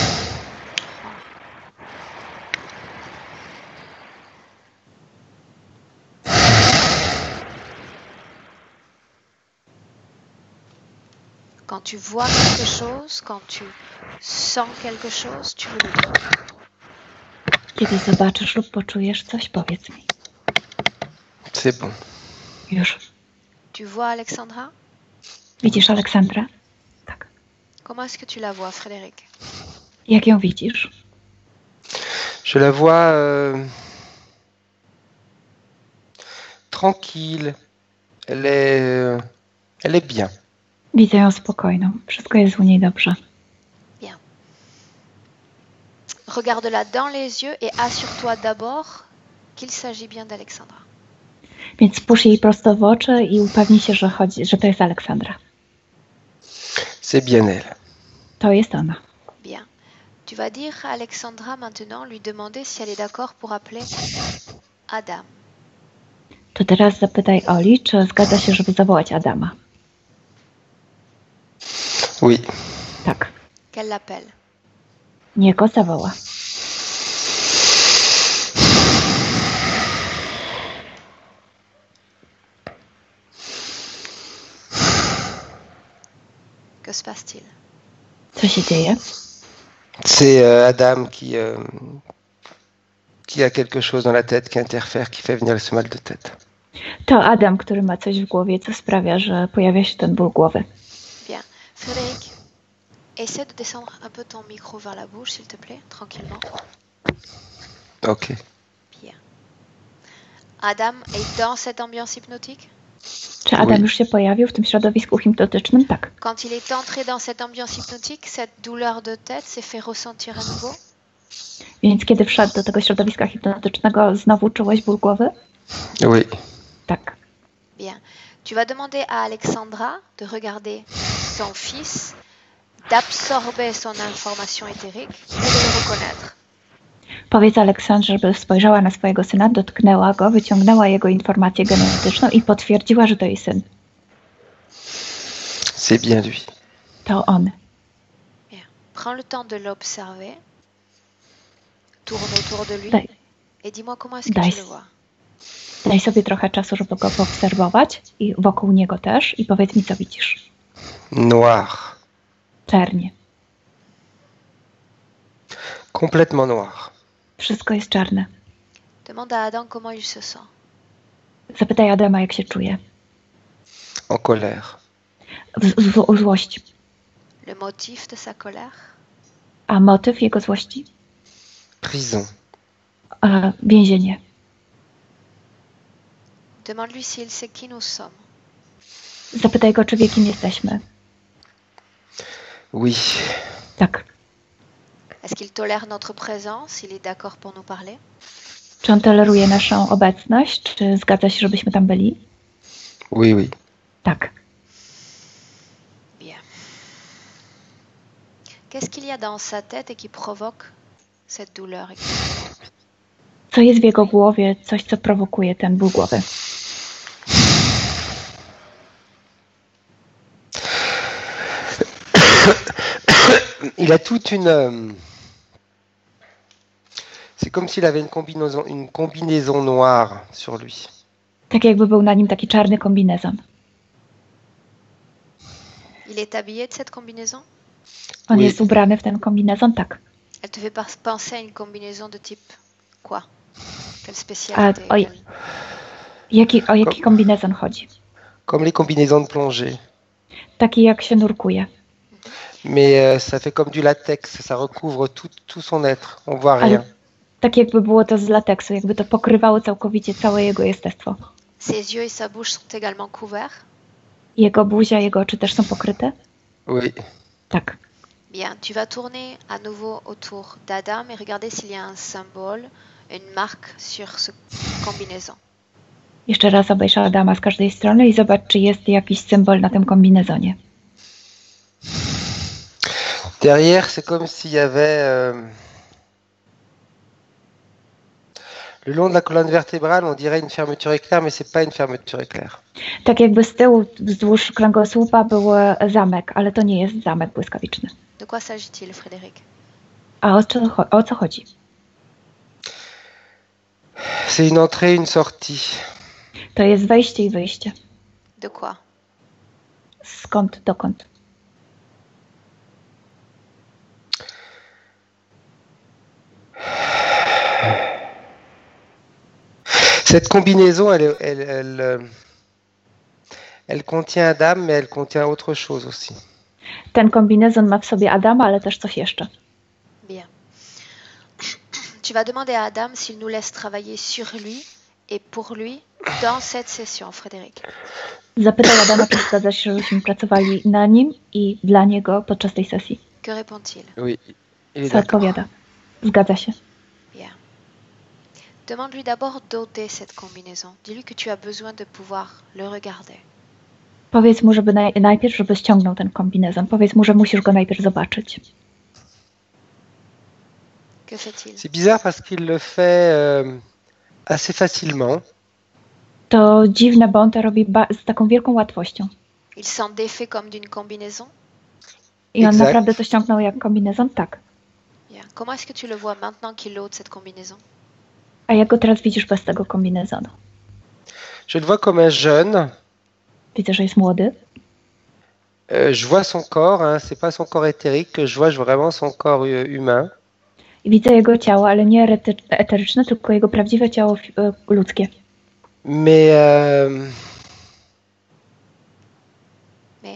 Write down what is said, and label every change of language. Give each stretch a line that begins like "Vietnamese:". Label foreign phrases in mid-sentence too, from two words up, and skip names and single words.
French: Quand tu vois quelque chose, quand tu sens quelque chose, tu me le dis.
Polish: Kiedy zobaczysz lub poczujesz coś, powiedz mi.
French: C'est bon.
Polish: Już.
French: Tu vois Alexandra?
Polish: Widzisz Aleksandrę? Tak.
French: Comment est-ce que tu la vois, Frédéric?
Polish: Jak ją widzisz?
French: Je la vois tranquille. Elle est bien.
Polish: Widzę ją spokojną. Wszystko jest u niej dobrze.
French: Bien. Regarde-la dans les yeux et assure-toi d'abord qu'il s'agit bien d'Alexandra.
Polish: Więc spójrz jej prosto w oczy i upewnij się, że to jest Aleksandra.
French: C'est bien elle.
Polish: To jest ona.
French: Bien. Tu vas dire à Alexandra maintenant, lui demander si elle est d'accord pour appeler Adam.
Polish: To teraz zapytaj Oli, czy zgadza się, żeby zawołać Adama.
French: Oui.
Polish: Tak.
French: Qu'elle l'appelle.
Polish: Niech go zawoła.
French: Que se passe-t-il?
Polish: Co się dzieje?
French: C'est Adam qui a quelque chose dans la tête, qui interfère, qui fait venir ce mal de tête.
Polish: To Adam, który ma coś w głowie, co sprawia, że pojawia się ten ból głowy.
French: Bien. Frédéric, essaie de descendre un peu ton micro vers la bouche, s'il te plaît, tranquillement. Ok. Bien. Adam est dans cette ambiance hypnotique?
Polish: Czy Adam
French: Oui.
Polish: już się pojawił w tym środowisku hipnotycznym? Tak.
French: Quand il est entré dans cette ambiance hypnotique, cette douleur de tête s'est fait ressentir à nouveau?
Polish: Więc kiedy wszedł do tego środowiska hipnotycznego, znowu czułeś ból głowy?
French: Oui.
Polish: Tak.
French: Bien. Tu vas demander à Alexandra de regarder son fils, d'absorber son information éthérique et de le reconnaître.
Polish: Powiedz Aleksandrze, żeby spojrzała na swojego syna, dotknęła go, wyciągnęła jego informację genetyczną i potwierdziła, że to jej syn.
French: C'est bien lui.
Polish: To on.
French: Bien. Prends le temps de l'observer. Tourne autour de lui
Polish: Daj,
French: et dis-moi comment est-ce que
Polish: Daj.
French: tu le vois.
Polish: daj sobie trochę czasu, żeby go poobserwować i wokół niego też i powiedz mi, co widzisz.
French: Noir.
Polish: Czernie.
French: Complètement noir.
Polish: Wszystko jest czarne.
French: Demande à Adam comment il se sent.
Polish: Zapytaj Adama, jak się czuje.
French: En colère.
Polish: W złości.
French: Le motif de sa colère?
Polish: A motyw jego złości?
French: Prison.
Polish: Więzienie.
French: Demande-lui s'il sait qui nous sommes.
Polish: Zapytaj go, czy wie, kim jesteśmy.
French: Oui.
Polish: Tak.
French: Est-ce qu'il tolère notre présence? Il est d'accord pour nous parler?
Polish: Czy on toleruje naszą obecność? Czy zgadza się, żebyśmy tam byli?
French: Oui, oui.
Polish: Tak.
French: Bien. Qu'est-ce qu'il y a dans sa tête et qui provoque cette douleur?
Polish: Co jest w jego głowie? Coś, co prowokuje ten ból głowy.
French: Il a toute une... C'est comme s'il avait une combinaison noire sur lui.
Polish: Tak jakby był na nim taki czarny kombinezon.
French: Il est habillé de cette combinaison?
Polish: On
French: Oui.
Polish: jest ubrany w ten kombinezon? Tak.
French: Elle te fait penser à une combinaison de type quoi? Quelle spécialité? oj.
Polish: O jaki kombinezon chodzi?
French: Comme les combinaisons de plongée.
Polish: Taki jak się nurkuje.
French: Mais ça fait comme du latex, ça recouvre tout son être. On voit rien.
Polish: Ale tak jakby było to z lateksu, jakby to pokrywało całkowicie całe jego jestestwo.
French: Ses yeux et sa bouche sont également couverts?
Polish: Jego buzia, jego oczy też są pokryte?
French: Oui.
Polish: Tak.
French: Bien, tu vas tourner à nouveau autour d'Adam et regarder s'il y a un symbole, une marque sur ce combinaison.
Polish: Jeszcze raz obejrz Adama z każdej strony i zobacz, czy jest jakiś symbol na tym kombinezonie.
French: Derrière, c'est comme s'il y avait... Le long de la colonne vertébrale, on dirait une fermeture éclair, mais c'est pas une fermeture éclair.
Polish: Tak jakby z tyłu, wzdłuż kręgosłupa był zamek, ale to nie jest zamek błyskawiczny.
French: De quoi s'agit-il, Frédéric?
Polish: A o co chodzi?
French: C'est une entrée, une sortie.
Polish: To jest wejście i wyjście.
French: De quoi?
Polish: Skąd, dokąd?
French: Cette combinaison, elle contient Adam, mais elle contient autre chose aussi.
Polish: Ten kombinezon ma w sobie Adama, ale też coś jeszcze.
French: Bien. Tu vas demander à Adam s'il nous laisse travailler sur lui et pour lui dans cette session, Frédéric.
Polish: Zapytaj Adama, czy zgadza się, żebyśmy pracowali na nim i dla niego podczas tej sesji.
French: Que répond-il? Oui, il est
Polish: Co
French: d'accord.
Polish: odpowiada? Zgadza się.
French: Bien. Demande-lui d'abord d'ôter cette combinaison. Dis-lui que tu as besoin de pouvoir le regarder.
Polish: Powiedz mu, żeby najpierw, żeby ściągnął ten kombinezon. Powiedz mu, że musisz go najpierw zobaczyć.
French: Que fait-il? C'est bizarre parce qu'il le fait assez facilement.
Polish: To dziwne, bo on to robi z taką wielką łatwością.
French: Il s'en défait comme d'une combinaison?
Polish: I on
French: Exact.
Polish: naprawdę to ściągnął jak kombinezon? Tak.
French: Bien. Comment est-ce que tu le vois maintenant qu'il ôte cette combinaison?
Polish: A jak go teraz widzisz bez tego kombinezonu?
French: Je le vois comme un jeune.
Polish: Widzę, że jest młody.
French: Je vois son corps, hein, c'est pas son corps éthérique que je vois vraiment son corps humain.
Polish: I widzę jego ciało, ale nie eteryczne, tylko jego prawdziwe ciało ludzkie.
French: Mais Mais